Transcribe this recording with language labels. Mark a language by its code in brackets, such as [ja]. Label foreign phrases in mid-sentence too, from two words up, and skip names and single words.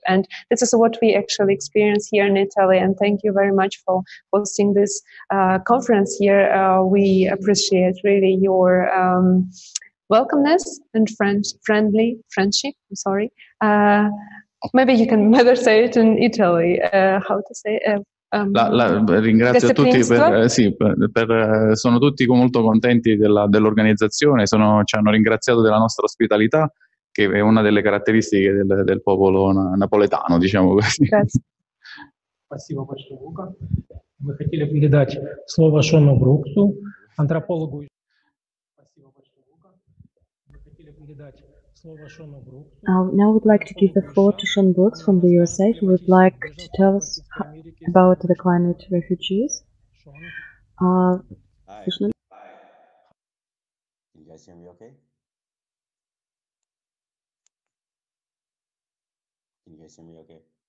[en] And this is what we actually experience here in Italy. And thank you very much for hosting this conference here. We appreciate really your welcomeness and friendship. I'm sorry. Maybe you can better say it in Italy. How to say [it] ringrazio tutti sono tutti molto contenti dell'organizzazione, ci hanno ringraziato della nostra ospitalità, che è una delle caratteristiche del popolo napoletano, diciamo così. [ru] Спасибо большое, Лука. Мы хотели передать слово Шону Бруксу, антропологу. Спасибо большое, Лука. Мы хотели передать слово Шону Бруксу. [en] Now I would like to give the floor to Sean Brooks from the USA, who would like to tell us about the climate refugees. Hi. Can you guys hear me okay? Can you guys hear me okay?